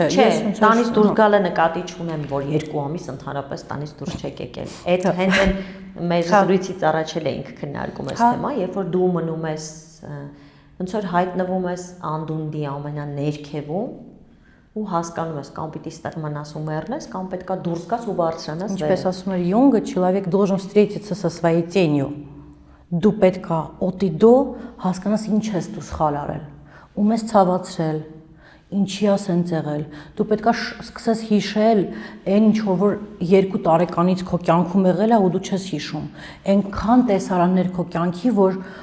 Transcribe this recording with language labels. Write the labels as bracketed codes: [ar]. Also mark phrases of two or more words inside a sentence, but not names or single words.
[hy] Ես տանից դուրս գալը նկատի չունեմ, որ 2 ամիս ընդհանրապես տանից դուրս չեք եկել։ Այդ հենց այն մեր զրույցից առաջ էինք քննարկում այս թեմա, երբ որ դու մնում ես ոնց որ հայտնվում ես անդունդի ամենաներքևում ու հասկանում ես կամ պիտի ստեղ մնաս ու մեռնես, կամ պետքա դուրս գաս ու բարձրանաս վեր։ Ինչպես ասում էր Յունգը, [ru] человек должен встретиться со своей тенью։ [hy] Դու պետքա [ru] от и до [hy] հասկանաս ինչ ես դու սխալ արել։ Ում ես ցավացրել, ինչի ես ընձեղել։ Դու պետքա սկսես հիշել այն ինչ որ 2 տարեկանից քո կյանքում եղել է ու դու չես հիշում։ Այնքան տեսարաններ քո կյանքի, որ